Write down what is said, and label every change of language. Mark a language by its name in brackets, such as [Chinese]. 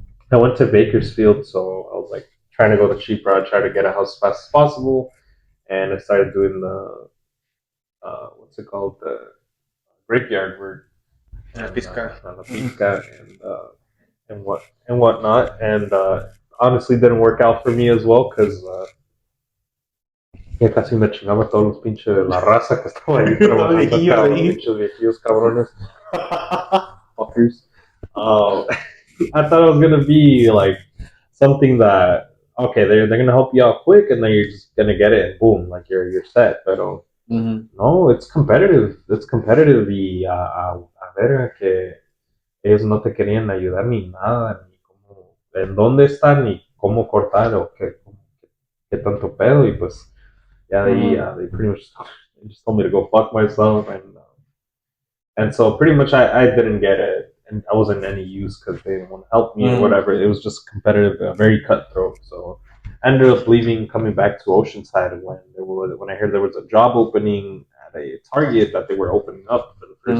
[English] I went to Bakersfield, so I was like trying to go the cheap route, try to get a house as fast as possible, and I started doing the what's it called, the graveyard work and on the pizca and whatnot, and honestly didn't work out for me as well because [Spanish] ya casi me chingaba todos los pinches de la raza que estaba ahí trabajando acá, los pinches viejillos cabrones, [English] fuckers. Um, I thought it was gonna be like something that, okay, they're gonna help you out quick, and then you're just gonna get it, and boom, like you're set. But Mm-hmm. no, it's competitive. It's competitive, [Spanish] y a ver que ellos no te querían ayudar ni nada, ni cómo, en dónde están, ni cómo cortar o qué tanto pedo, y pues [English] yeah, [Spanish] Mm-hmm. [English] they pretty much just told me to go fuck myself, and so pretty much I didn't get it, and I wasn't any use because they didn't want to help me or Mm-hmm. whatever. It was just competitive, very cutthroat. So I ended up leaving, coming back to Oceanside when I heard there was a job opening at a Target that they were opening up for the first